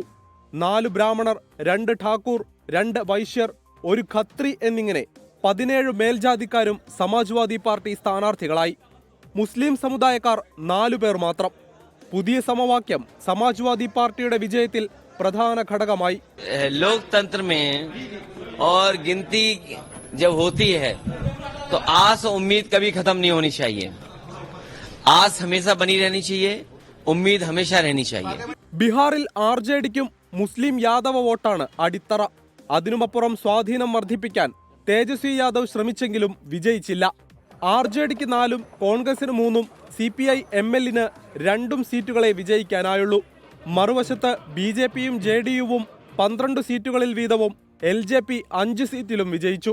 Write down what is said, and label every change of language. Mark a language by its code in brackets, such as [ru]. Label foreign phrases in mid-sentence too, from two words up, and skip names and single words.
[ml] 4 ബ്രാഹ്മണർ, 2 ഠാക്കൂർ, 2 വൈശ്യർ, 1 ഖത്രി എന്നിങ്ങനെ 17 മേൽജാതിക്കാരും സമാജ്വാദി പാർട്ടി സ്ഥാനാർത്ഥികളായി. മുസ്ലിം സമുദായക്കാർ 4 പേർ മാത്രം. പുതിയ സമവാക്യം സമാജ്വാദി പാർട്ടിയുടെ വിജയത്തിൽ പ്രധാന ഘടകമായി. [hi] लोकतंत्र में और गिनती जब होती है तो आस और उम्मीद कभी खत्म नहीं होनी चाहिए. आस हमेशा बनी रहनी चाहिए, उम्मीद हमेशा रहनी चाहिए. [ml] ബീഹാറിൽ RJDക്കും മുസ്ലിം യാദവ വോട്ടാണ് അടിത്തറ. അതിനുമപ്പുറം സ്വാധീനം വർദ്ധിപ്പിക്കാൻ തേജസ്വി യാദവ് ശ്രമിച്ചെങ്കിലും വിജയിച്ചില്ല. RJDക്ക് 4ഉം കോൺഗ്രസിന് 3ഉം CPI-MLന് 2 സീറ്റുകളെ വിജയിക്കാനായുള്ളൂ. മറുവശത്ത് BJPയും JDUവും 12 സീറ്റുകളിൽ വീതവും LJP 5 സീറ്റിലും വിജയിച്ചു.